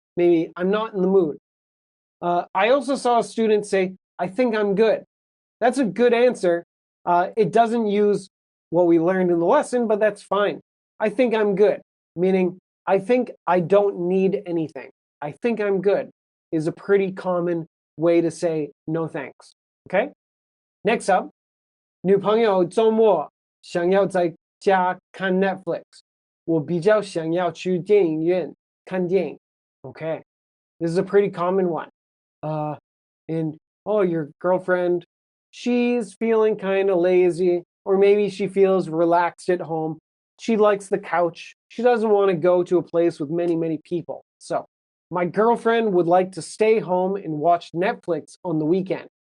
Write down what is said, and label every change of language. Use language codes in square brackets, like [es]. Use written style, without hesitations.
[en] Maybe I'm not in the mood. I also saw a student say, I think I'm good. That's a good answer. It doesn't use what we learned in the lesson, but that's fine. I think I'm good, meaning I think I don't need anything. I think I'm good is a pretty common way to say no thanks. Okay? Next up, [zh] 女朋友周末想要在家看 Netflix. 我比较想要去电影院看电影. [en] Okay. This is a pretty common one. And oh, your girlfriend, she's feeling kind of lazy, or maybe she feels relaxed at home. She likes the couch. She doesn't want to go to a place with many, many people. So my girlfriend would like to stay home and watch Netflix on the weekend.